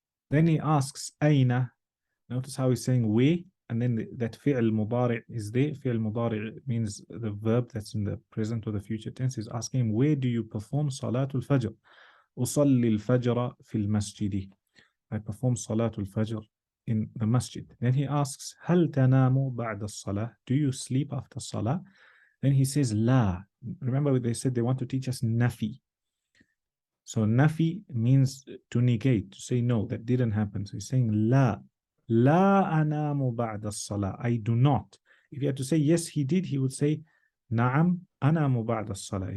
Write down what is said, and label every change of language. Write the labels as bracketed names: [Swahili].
[English] Then he asks أين. Notice how he's saying we, and then that fi'l mudari' is there. Fi'l mudari' means the verb that's in the present or the future tense. He's asking him, where do you perform Salatul Fajr? [Arabic] أصلي الفجر في المسجد. [English] I perform Salatul Fajr in the masjid. Then he asks, [Arabic] هل تنام بعد الصلاة? [English] Do you sleep after Salah? Then he says, لا. Remember they said they want to teach us nafi. So nafi means to negate, to say no, that didn't happen. So he's saying لا. [Arabic] لا أنام بعد الصلاة. [English] I do not. If you had to say yes, he did, he would say [Arabic] نعم أنام بعد الصلاة.